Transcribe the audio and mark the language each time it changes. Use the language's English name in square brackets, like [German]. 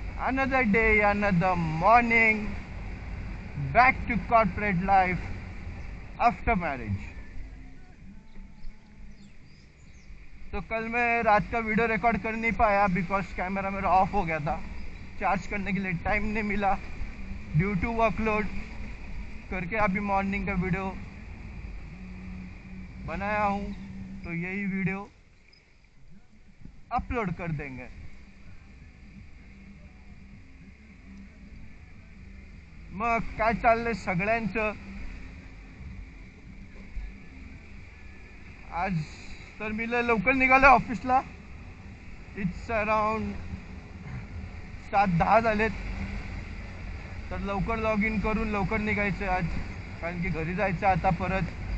[English] Another day, another morning, back to corporate life after marriage. [Hindi] तो कल मैं रात का वीडियो रिकॉर्ड कर नहीं पाया बिकॉज कैमरा मेरा ऑफ हो गया था, चार्ज करने के लिए टाइम नहीं मिला [English] due to workload [Hindi] करके अभी मॉर्निंग का वीडियो बनाया हूँ, तो यही वीडियो अपलोड कर देंगे। [Marathi] मग काय चाललंय सगळ्यांचं? आज तर मी लवकर निघालो ऑफिसला। [English] it's around [Marathi] 7:10 झालेत, तर लवकर लॉग इन करून लवकर निघायचं आज, कारण की घरी जायचं आता परत।